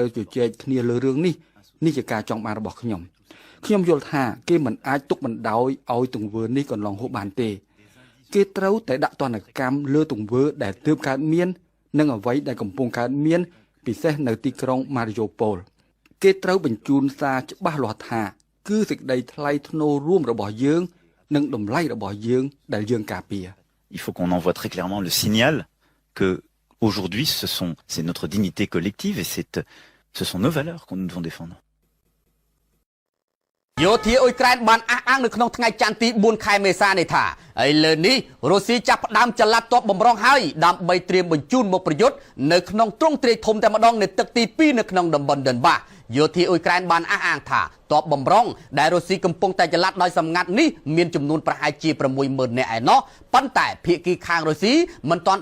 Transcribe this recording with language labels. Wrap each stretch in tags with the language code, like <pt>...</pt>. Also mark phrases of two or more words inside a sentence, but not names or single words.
<km>ជជែកគ្នាលើរឿងនេះជាការចង់បានរបស់ខ្ញុំយល់ថាគេមិនអាចទុកបណ្ដោយឲ្យទង្វើនេះកន្លងហួសបានទេគេត្រូវតែដាក់ទណ្ឌកម្មលើទង្វើដែលទើបកើតមាននិងអ្វីដែលកំពុងកើតមានពិសេសនៅទីក្រុងម៉ារីយ៉ូប៉ូលគេត្រូវបញ្ជូនសារច្បាស់លាស់ថាគឺសេចក្តីថ្លៃថ្នូររួមរបស់យើងនិងតម្លៃរបស់យើងដែលយើងការពារ</km> <fr>il faut qu'on envoie très clairement le signal que aujourd'hui c'est notre dignité collective et ce sont nos valeurs que nous devons défendre.</fr> <km>យោធាអ៊ុយក្រែនបានអះអាងនៅក្នុងថ្ងៃច័ន្ទទី4ខែមេសានេះថាឥឡូវនេះរុស្ស៊ីចាប់ផ្ដើមចល័តទ័ពបំរុងហើយដើម្បីត្រៀមបញ្ជូនមកប្រយុទ្ធនៅក្នុងទ្រង់ទ្រាយធំតែម្ដងនៅទឹកទី2នៅក្នុងតំបន់ដិនបាសយោធាអ៊ុយក្រែនបានអះអាងថាទ័ពបំរុងដែលរុស្ស៊ីកំពុងតែចល័តដោយសម្ងាត់នេះមានចំនួនប្រហែលជា 60,000 នាក់ឯណោះប៉ុន្តែភាគីខាងរុស្ស៊ីមិនទាន់</km>